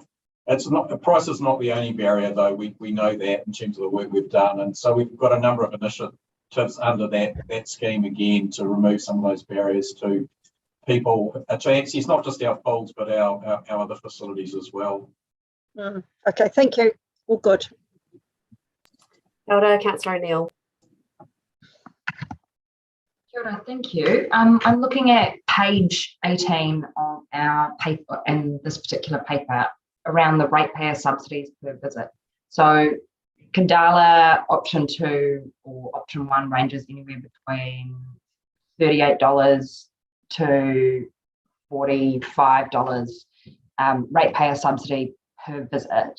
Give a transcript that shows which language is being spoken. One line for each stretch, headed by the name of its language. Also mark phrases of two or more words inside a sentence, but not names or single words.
English: Price is not the only barrier, though. We know that in terms of the work we've done, and so we've got a number of initiatives under that scheme again to remove some of those barriers to people to access not just our pools but our other facilities as well. Okay, thank you. All good.
Māori: Kia ora, Councillor O'Neill. Kia ora,
English: thank you. I'm looking at page 18 of our paper, in this particular paper, around the ratepayer subsidies per visit. So Khandallah option 2 or option 1 ranges anywhere between $38 to $45 ratepayer subsidy per visit.